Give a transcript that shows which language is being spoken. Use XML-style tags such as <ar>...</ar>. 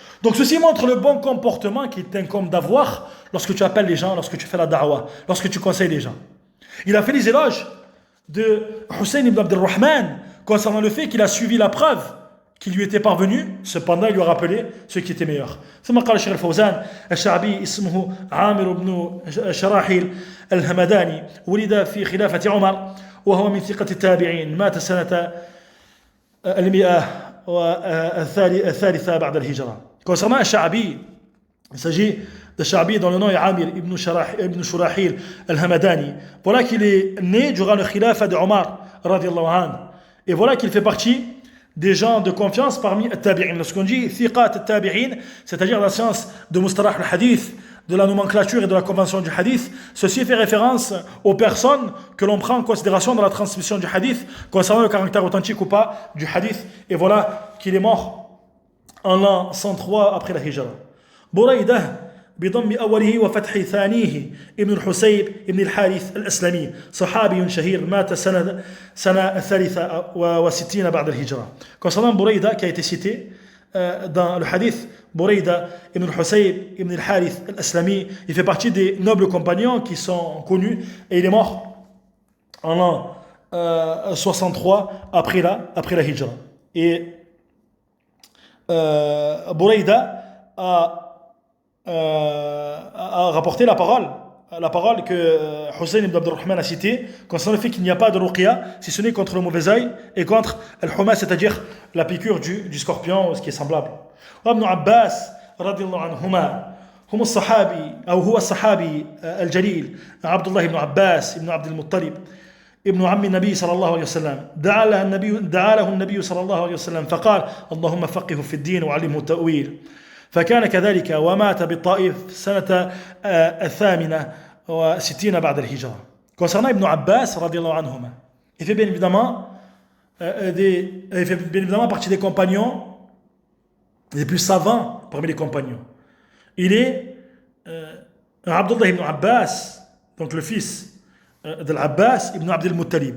<fr>Donc ceci montre le bon comportement qu'il t'incombe d'avoir lorsque tu appelles les gens, lorsque tu fais la da'wah, lorsque tu conseilles les gens. Il a fait les éloges de Hussein ibn Abd al-Rahman concernant le fait qu'il a suivi la preuve qui lui était parvenue, cependant il lui a rappelé ce qui était meilleur.</fr> <ar>ثم قال الشيخ الفوزان الشعبي اسمه عامر بن شراحيل الهمداني ولد في خلافة عمر وهو من ثقة التابعين مات سنة 113 بعد الهجرة.</ar> <fr>Concernant Al-Sha'bi, il s'agit de Sha'bi dont le nom est Amir ibn Shurahil al-Hamadani. Voilà qu'il est né durant le khilafa de Omar radiyallahu anhu. Et voilà qu'il fait partie des gens de confiance parmi al-Tabi'in. Lorsqu'on dit thiqat al-Tabi'in, c'est-à-dire la science de Mustalah al-Hadith, de la nomenclature et de la convention du hadith, ceci fait référence aux personnes que l'on prend en considération dans la transmission du hadith concernant le caractère authentique ou pas du hadith. Et voilà qu'il est mort en l'an 103 après la hijra. Bouraïdah</fr> <ar>بضم أوله وفتح ثانيه ابن الحسيب ابن الحارث الأسلمي صحابي شهير مات سنة الثالثة وستين بعد الهجرة.</ar> <fr>Concernant Bouraïda qui a été cité dans le hadith, Bouraïda ibn al-Husayb ibn al-Harith al-Aslami, il fait partie des nobles compagnons qui sont connus et il est mort en l'an 63 après la hijra. Et Bouraïda a rapporté la parole que Hussein ibn Abdurrahman a citée concernant le fait qu'il n'y a pas de ruqya si ce n'est contre le mauvais œil et contre al-huma, c'est-à-dire la piqûre du scorpion, ce qui est semblable.</fr> <ar>Ibn Abbas radiyallahu anhuma هو الصحابي الجليل عبد الله بن عباس ابن عبد المطلب ابن عم النبي صلى الله عليه وسلم دعا له النبي صلى الله عليه وسلم فقال اللهم فقهه في الدين وعلمه التأويل فكان كذلك ومات بالطائف سنة الثامنة وستين بعد الهجرة.</ar> <fr>Concernant Ibn Abbas radiyallahu anhuma, il fait bien évidemment partie des compagnons les plus savants parmi les compagnons. Il est Abdullah ibn Abbas, donc le fils d'Al-Abbas ibn Abd al-Muttalib.</fr>